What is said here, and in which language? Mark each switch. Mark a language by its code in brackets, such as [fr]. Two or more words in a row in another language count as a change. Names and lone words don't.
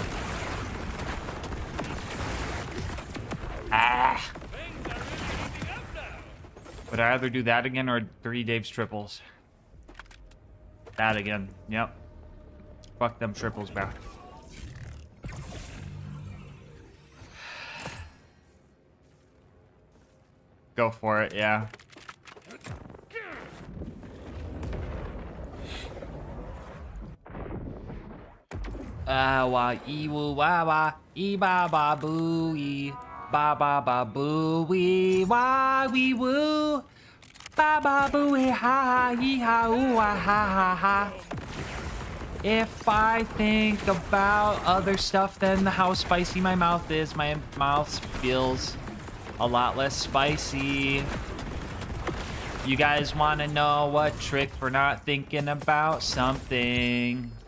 [en] Would I rather do that again or 3 Dave's triples? That again. Yep. Fuck them triples, bro. Go for it, yeah. Wa ee woo wa wa ee ba ba boo ee ba ba ba boo wee wa wee woo ba ba boo ee ha ha ee ha ooh ah ha ha ha. If I think about other stuff than how spicy my mouth is, my mouth feels a lot less spicy. You guys want to know what trick for not thinking about something?